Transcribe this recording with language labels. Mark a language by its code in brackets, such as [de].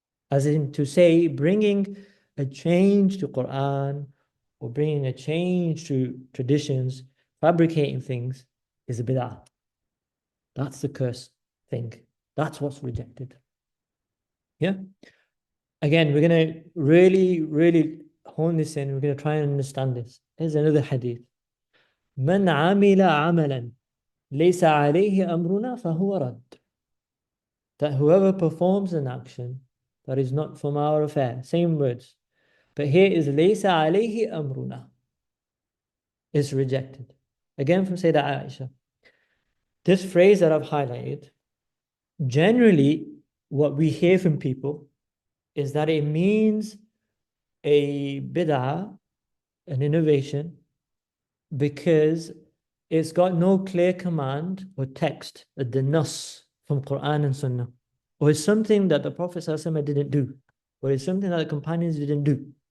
[en] As in to say, bringing a change to Qur'an or bringing a change to traditions, fabricating things is a bid'ah. That's the cursed thing. That's what's rejected. Yeah. Again, we're going to really, really hone this in. We're going to try and understand this. Here's another hadith. [ar] من عمل عملا ليس عليه أمرنا فهو رد. [en] That whoever performs an action that is not from our affair, same words. But here is [ar] ليس عليه أمرنا. [en] Is rejected. Again from Sayyidah Aisha. This phrase that I've highlighted, generally what we hear from people is that it means a bid'ah, an innovation, because it's got no clear command or text, the nas from Qur'an and Sunnah, or it's something that the Prophet ﷺ didn't do, or it's something that the companions didn't do.